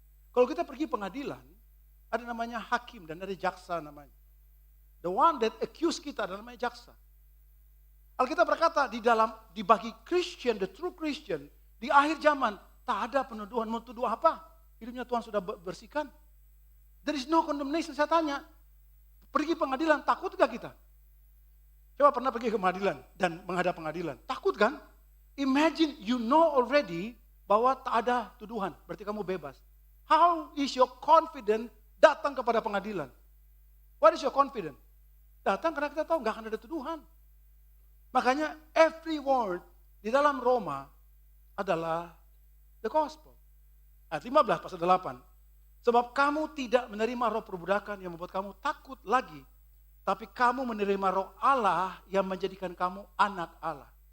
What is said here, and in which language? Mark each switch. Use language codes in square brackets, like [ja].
[id] Kalau kita pergi pengadilan, ada namanya hakim dan ada jaksa namanya. The one that accuse kita ada namanya jaksa. Alkitab berkata di bagi Christian, the true Christian, di akhir zaman tak ada penuduhan. Mau tuduh apa? Hidupnya Tuhan sudah bersihkan. [en] There is no condemnation. [id] Saya tanya, pergi pengadilan takut gak kita? Coba pernah pergi ke pengadilan dan menghadap pengadilan. Takut kan? Imagine you know already bahwa tak ada tuduhan. Berarti kamu bebas. [en] How is your confidence datang kepada pengadilan? What is your confidence? [id] Datang karena kita tahu gak akan ada tuduhan. Makanya every word di dalam Roma adalah the gospel. Ayat 15 pasal 8. Sebab kamu tidak menerima roh perbudakan yang membuat kamu takut lagi. Tapi kamu menerima roh Allah yang menjadikan kamu anak Allah.